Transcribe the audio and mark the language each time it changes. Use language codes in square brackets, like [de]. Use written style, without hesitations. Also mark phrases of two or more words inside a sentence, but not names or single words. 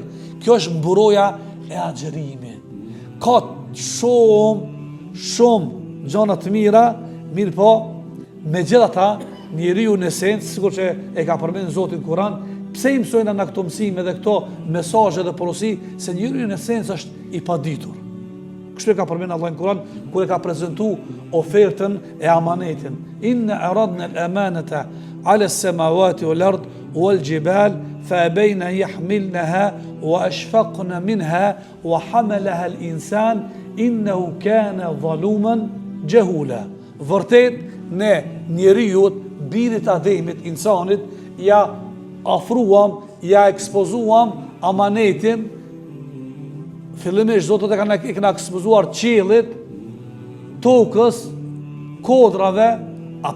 [sq] Kjo është mburoja e agjerimit. Ka shumë gjëra të mira, mirë po, me gjitha ta, njeriu në esencë, sikur që e ka përmendur Zoti në Kur'an, pse i mësojnë në këto mësime dhe këto mesazhe dhe porosi, se njeriu në esencë është i paditur. Kështu e ka përmendur Allah në Kur'an, kur e ka prezantuar ofertën e amanetin. [ar] إنا عرضنا الأمانة على السماوات والأرض والجبال فأبين أن يحملنها وأشفقن منها وحملها الإنسان إنه كان ظلوما جهولا. [sq] Vërtet, ne njeriut, birit ademit, insanit, ja afruam, ja ekspozuam amanetin, fillimisht Zotët e kanë ekspozuar qiellit, tokës, kodrave, a